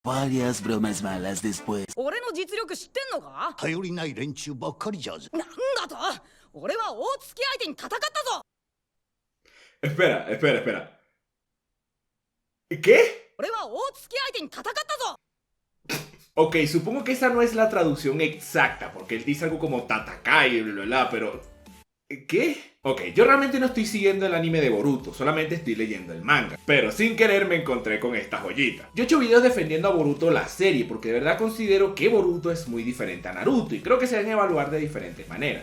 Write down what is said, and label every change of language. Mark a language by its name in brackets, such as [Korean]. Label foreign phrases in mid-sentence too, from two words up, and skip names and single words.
[Spanish] Varias bromas malas después. [Japanese] 俺の実力知ってんのか？頼りない連中ばっかりじゃぞ。なんだと？俺は大月相手に戦ったぞ。 [Spanish] Espera. ¿Qué? [Japanese] 俺は大月相手に戦ったぞ。 [Spanish] Ok, supongo que esa no es la traducción exacta, porque él dice algo como Tatakai y bla bla bla, pero... ¿Qué? Ok, yo realmente no estoy siguiendo el anime de Boruto, solamente estoy leyendo el manga. Pero sin querer me encontré con esta joyita. Yo he hecho videos defendiendo a Boruto la serie, porque de verdad considero que Boruto es muy diferente a Naruto, y creo que se deben evaluar de diferentes maneras.